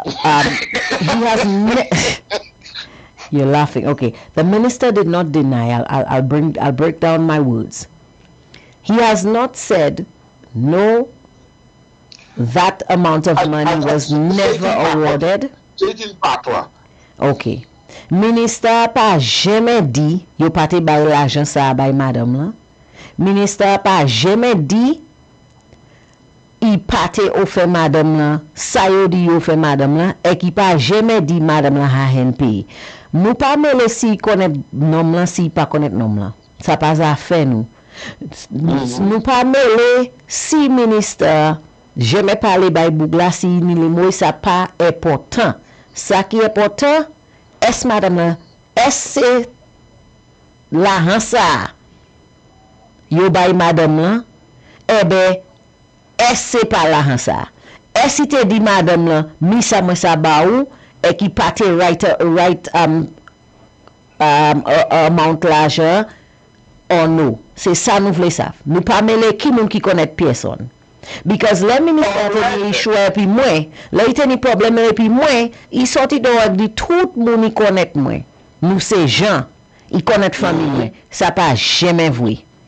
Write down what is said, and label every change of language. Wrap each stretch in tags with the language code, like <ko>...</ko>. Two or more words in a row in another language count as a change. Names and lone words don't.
<en>He has. You're laughing. Okay. The minister did not deny. I'll break down my words. He has not said no. That amount of money was never awarded.</en> <acf>Okay. Minister pa jamais dit yo pate bay l'argent sa bay madame la. Minister pa jamais dit il pate offre madame la sa yo di yo fait madame la et qui pa jamais dit madame la ha hen pay. Nou pa mele si connaît nom la si pa connaît nom la. Ça pas à faire nous. Nou pa mele si minister jamais parler bay bougla si ni le mot ça pas important. Ça qui est important, est-ce madame la, est-ce l'argent ça yo bay madame la, eh ben est-ce pas l'argent ça. Est-ce te dit madame la, mi sa moi sa ba ou et qui pate</acf> <en>right amount</en> <acf>l'argent</acf> <en>or no.</en> <acf>C'est ça nous voulons savoir. Nous pas mêler qui moun qui connaît personne. Because le ministère te issue et puis moi, là il teni problème et puis moi, il sorti dehors dit tout moun il connaît moi. Nous c'est gens, il connaît famille moi. Ça pas jamais vrai.</acf>